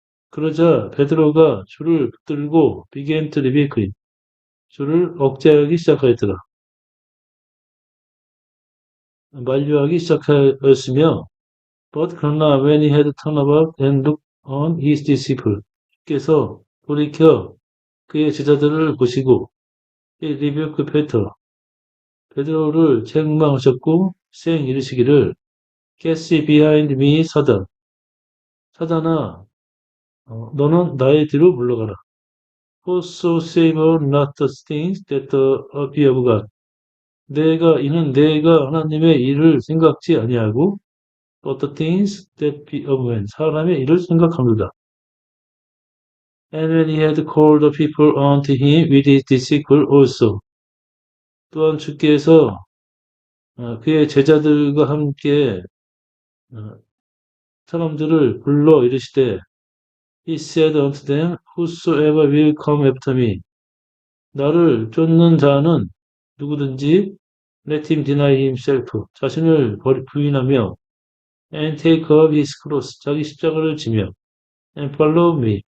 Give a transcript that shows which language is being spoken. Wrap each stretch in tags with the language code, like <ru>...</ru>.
<ko>그러자 베드로가 주를 붙들고</ko> <en>began to rebuke him.</en> <ko>주를 억제하기 시작하였더라. 만류하기 시작하였으며,</ko> <en>but</en> <ko>그러나</ko> <en>when he had turned about and looked on his disciple,</en> <ko>주께서 돌이켜 그의 제자들을 보시고,</ko> <en>he rebuked Peter.</en> <ko>베드로를 책망하셨고,</ko> <en>saying</en> <ko>이르시기를,</ko> <en>Get thee behind me, 사단.</en> <ko>사단아, 너는 나의 뒤로 물러가라.</ko> <en>For so savor not the things that be of God.</en> <ko>이는 내가 하나님의 일을 생각지 아니하고,</ko> <en>but the things that be of men.</en> <ko>사람의 일을 생각합니다.</ko> <en>And when he had called the people unto him with his disciples also.</en> <ko>또한 주께서 그의 제자들과 함께 사람들을 불러 이르시되</ko> <en>He said unto them, Whosoever will come after me.</en> <ko>나를 쫓는 자는 누구든지</ko> <en>let him deny himself.</en> <ko>자신을 부인하며</ko> <en>and take up his cross.</en> <ko>자기 십자가를 지며</ko> <en>and follow me.</en>